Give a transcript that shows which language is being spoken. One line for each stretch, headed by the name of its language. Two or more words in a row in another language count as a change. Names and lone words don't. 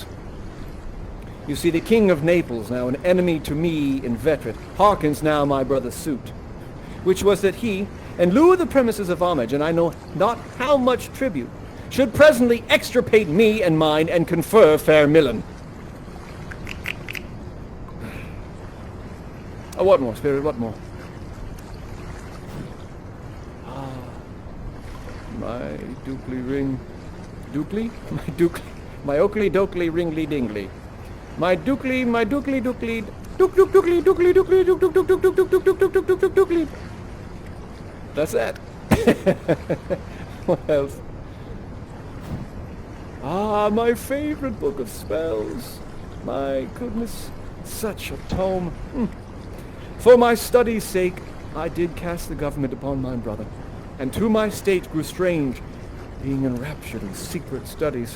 English: You see, the King of Naples, now an enemy to me inveterate, hearkens now my brother's suit, which was that he, in lieu of the premises of homage, and I know not how much tribute, should presently extirpate me and mine and confer fair Milan. Oh, what more, spirit, what more? Ah, my dukely ring... Dukely? My oakley dokley ringly dingly. My dukely, dukely, duk dukely, dukely, dukely, duk duk duk duk duk duk duk duk duk duk duk duk duk. That's that. What else? Ah, my favorite book of spells. My goodness, such a tome. For my study's sake, I did cast the government upon my brother, and to my state grew strange, being enraptured in secret studies.